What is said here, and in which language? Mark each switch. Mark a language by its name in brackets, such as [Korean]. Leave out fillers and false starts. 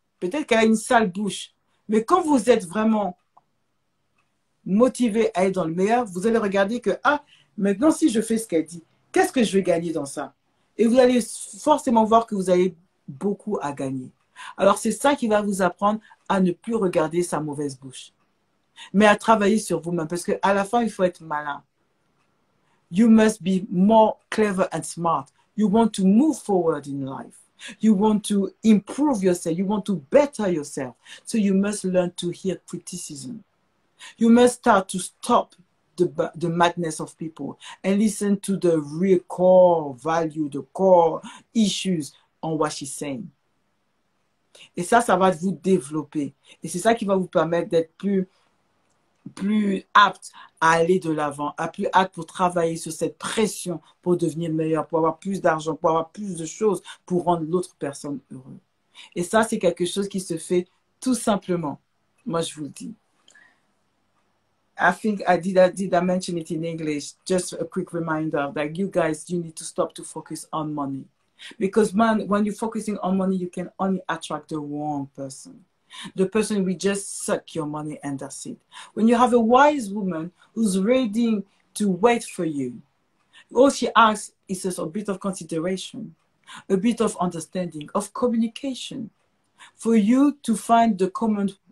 [French] Peut-être qu'elle a une sale bouche. Mais quand vous êtes vraiment motivé à être dans le meilleur, vous allez regarder que, ah, maintenant, si je fais ce qu'elle dit, qu'est-ce que je vais gagner dans ça? Et vous allez forcément voir que vous avez beaucoup à gagner. Alors, c'est ça qui va vous apprendre à ne plus regarder sa mauvaise bouche, mais à travailler sur vous-même. Parce qu'à la fin, il faut être malin. [English] You must be more clever and smart. You want to move forward in life. You want to improve yourself. You want to better yourself. So you must learn to hear criticism. You must start to stop the madness of people and listen to the real core value, the core issues on what she's saying. [French] Et ça va vous développer. Et c'est ça qui va vous permettre d'être plus apte à aller de l'avant, plus apte pour travailler sur cette pression pour devenir meilleur, pour avoir plus d'argent, pour avoir plus de choses, pour rendre l'autre personne heureuse. Et ça, c'est quelque chose qui se fait tout simplement. Moi, je vous le dis. [English] I think did I mention it in English? Just a quick reminder that you guys, you need to stop to focus on money. Because man, when you're focusing on money, you can only attract the wrong person. The person will just suck your money and that's it. When you have a wise woman who's ready to wait for you, all she asks is just a bit of consideration, a bit of understanding, of communication, for you to find the common